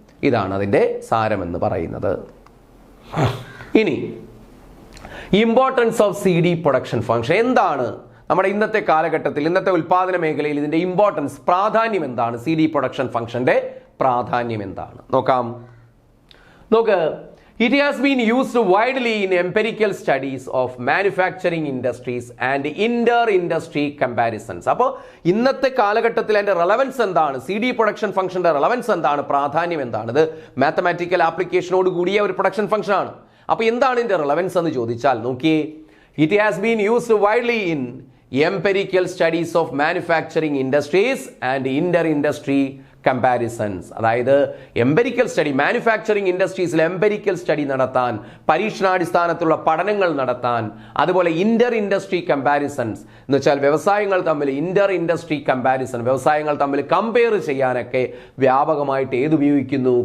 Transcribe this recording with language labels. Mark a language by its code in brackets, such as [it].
[ml] ഇതാണ് അതിൻ്റെ സാരമെന്ന് പറയുന്നത്. ഇനി importance of CD production function എന്താണ്? നമ്മുടെ ഇന്നത്തെ കാലഘട്ടത്തിൽ, ഇന്നത്തെ ഉൽപാദന മേഖലയിൽ ഇതിന്റെ ഇമ്പോർട്ടൻസ്, പ്രാധാന്യം എന്താണ്? CD പ്രൊഡക്ഷൻ ഫംഗ്ഷന്റെ പ്രാധാന്യം എന്താണ് നോക്കാം. [en] നോക്ക്, it has been used widely in empirical studies of manufacturing industries and inter-industry comparisons. [ml] അപ്പോൾ ഇന്നത്തെ കാലഘട്ടത്തിൽ അതിന്റെ റെലവൻസ് എന്താണ്? CD പ്രൊഡക്ഷൻ ഫംഗ്ഷന്റെ റെലവൻസ് എന്താണ്? പ്രാധാന്യം എന്താണ്? ഇത് മാത്തമാറ്റിക്കൽ ആപ്ലിക്കേഷനോട് കൂടിയ ഒരു പ്രൊഡക്ഷൻ ഫംഗ്ഷൻ ആണ്. അപ്പോൾ എന്താണ് ഇതിന്റെ റെലവൻസ് എന്ന് ചോദിച്ചാൽ നോക്കിയേ, [en] it has been used widely in empirical studies of manufacturing industries and inter-industry comparisons. [ml] അതായത് empirical study, manufacturing ഇൻഡസ്ട്രീസിൽ empirical study നടത്താൻ, പരീക്ഷണാടിസ്ഥാനത്തിലുള്ള പഠനങ്ങൾ നടത്താൻ, അതുപോലെ ഇന്റർ ഇൻഡസ്ട്രി കമ്പാരിസൺസ് എന്ന് വെച്ചാൽ വ്യവസായങ്ങൾ തമ്മിൽ ഇന്റർ ഇൻഡസ്ട്രി കമ്പാരിസൺ, വ്യവസായങ്ങൾ തമ്മിൽ കമ്പയർ ചെയ്യാനൊക്കെ വ്യാപകമായിട്ട് ഏത് ഉപയോഗിക്കുന്നു?